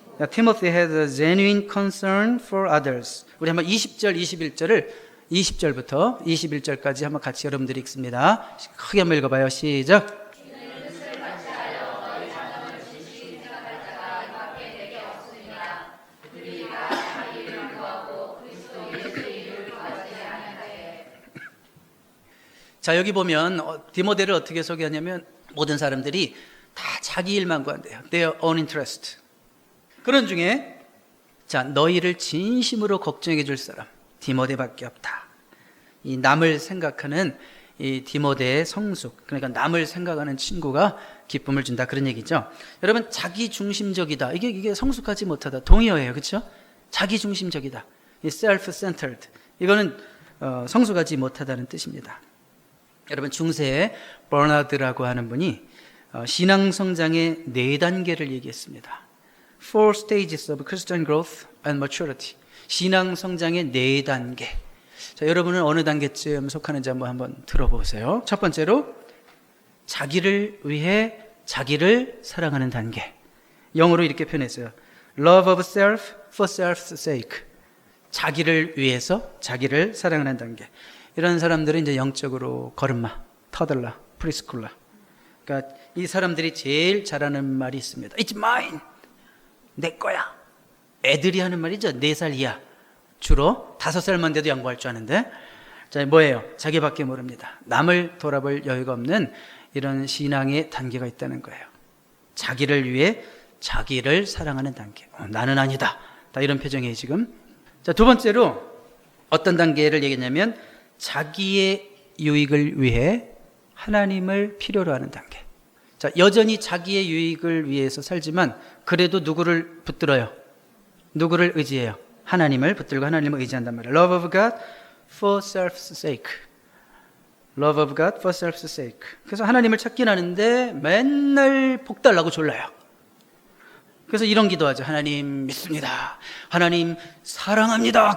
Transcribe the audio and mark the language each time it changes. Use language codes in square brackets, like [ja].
[en] Timothy has a genuine concern for others. [ko] 우리 한번 20절, 21절을 20절부터 21절까지 한번 같이 여러분들이 읽습니다. 크게 한번 읽어봐요. 시작. 자, 여기 보면 디모데를 어떻게 소개하냐면, 모든 사람들이 다 자기 일만 구한대요. [en] Their own interest. [ko] 그런 중에, 자, 너희를 진심으로 걱정해 줄 사람 디모데밖에 없다. 이 남을 생각하는 이 디모데의 성숙, 그러니까 남을 생각하는 친구가 기쁨을 준다, 그런 얘기죠. 여러분, 자기 중심적이다, 이게 성숙하지 못하다, 동의어예요. 그렇죠? 자기 중심적이다, 이 self-centered, 이거는 성숙하지 못하다는 뜻입니다. 여러분, 중세에 버나드라고 하는 분이 신앙 성장의 4단계를 얘기했습니다. [en] Four stages of Christian growth and maturity. [ko] 신앙 성장의 4단계. 자, 여러분은 어느 단계쯤 속하는지 한번 들어보세요. 첫 번째로, 자기를 위해 자기를 사랑하는 단계. 영어로 이렇게 표현했어요. [en] Love of self for self's sake. [ko] 자기를 위해서 자기를 사랑하는 단계. 이런 사람들은 이제 영적으로 걸음마, 터들라, 프리스쿨라. 그러니까 이 사람들이 제일 잘하는 말이 있습니다. [en] It's mine. [ko] 내 거야. 애들이 하는 말이죠. 4살 이하. 주로 5살만 돼도 양보할 줄 아는데, 자, 뭐예요? 자기밖에 모릅니다. 남을 돌아볼 여유가 없는 이런 신앙의 단계가 있다는 거예요. 자기를 위해 자기를 사랑하는 단계. 나는 아니다. 다 이런 표정이에요, 지금. 자, 두 번째로 어떤 단계를 얘기했냐면 자기의 유익을 위해 하나님을 필요로 하는 단계. 자, 여전히 자기의 유익을 위해서 살지만 그래도 누구를 붙들어요? 누구를 의지해요? 하나님을 붙들고 하나님을 의지한단 말이에요. [en] Love of God for self's sake. Love of God for self's sake. [ko] 그래서 하나님을 찾긴 하는데 맨날 복 달라고 졸라요. 그래서 이런 기도하죠. 하나님 믿습니다. 하나님 사랑합니다.